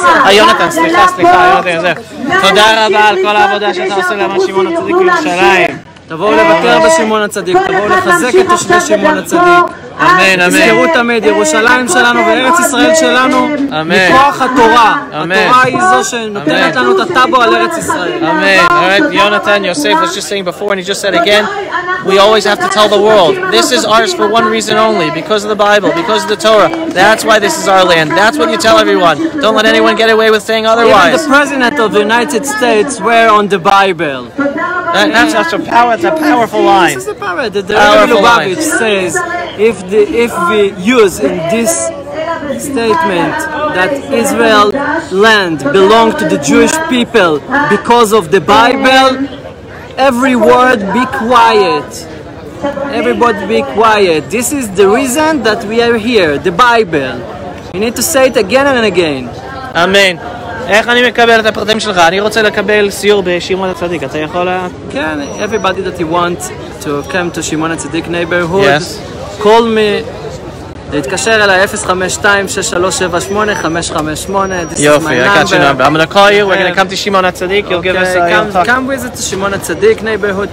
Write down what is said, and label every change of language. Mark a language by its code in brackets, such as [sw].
[he] יונתן, סליחה, יונתן, תודה רבה על כל העבודה שאתה עושה למען שמעון הצדיק בירושלים. תבואו לבקר בשמעון הצדיק, תבואו לחזק את תושבי שמעון הצדיק. אמן, אמן. תזכרו תמיד, ירושלים שלנו וארץ ישראל שלנו, מכוח התורה. התורה היא זו שנותנת לנו את הטאבו על ארץ ישראל. אמן. [en] Alright, Jonathan, Yosef was just saying before, and he just said again, we always have to tell the world, this is ours for one reason only, because of the Bible, because of the Torah. That's why this is our land. That's what you tell everyone. Don't let anyone get away with saying otherwise. Even the President of the United States swear on the Bible. That's a powerful line. This is the power. The Rebbe Lubavitch says, if we use in this statement that Israel land belonged to the Jewish people because of the Bible, every word be quiet. Everybody be quiet. This is the reason that we are here, the Bible. You need to say it again and again. Amen. [he] איך אני מקבל את הפרטים שלך? אני רוצה לקבל סיור בשמעון הצדיק. אתה יכול? [en] כן, everybody that you want to come to שמעון הצדיק neighborhood, call me. [he] להתקשר אליי [en] 052-6378-558. This is my number. I got your number. I'm going to call you. We're going to come to Shimon HaTzadik. You'll give us a come visit the Shimon HaTzadik neighborhood.